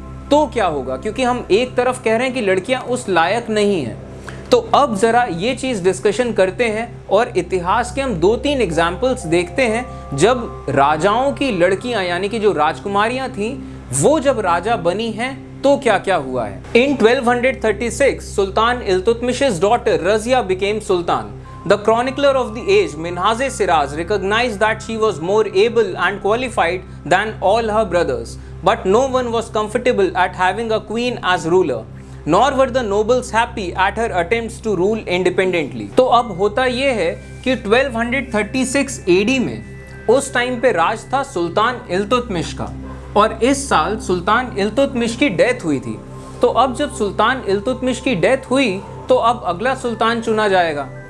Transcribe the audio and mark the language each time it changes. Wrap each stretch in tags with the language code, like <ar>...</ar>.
<hi>तो क्या होगा, क्योंकि हम एक तरफ कह रहे हैं कि लड़कियां उस लायक नहीं हैं। तो अब जरा ये चीज डिस्कशन करते हैं और इतिहास के हम 2-3 एग्जाम्पल्स देखते हैं जब राजाओं की लड़कियां यानी कि जो राजकुमारियां थीं वो जब राजा बनी हैं तो क्या क्या हुआ है।</hi> <en>In 1236 sultan Iltutmish's daughter Razia became Sultan. The chronicler of the age, Minhaj Siraz, recognized that she was more able and qualified than all her brothers, but no one was comfortable at having a queen as ruler. Nor were the nobles happy at her attempts to rule independently.</en> <hi>तो अब होता ये है कि 1236 AD में उस time पे राज था सुल्तान इल्तुतमिश का, और इस साल सुल्तान इल्तुतमिश की डेथ हुई थी। तो अब जब सुल्तान इल्तुतमिश की डेथ हुई तो अब अगला सुल्तान चुना जाएगा।</hi>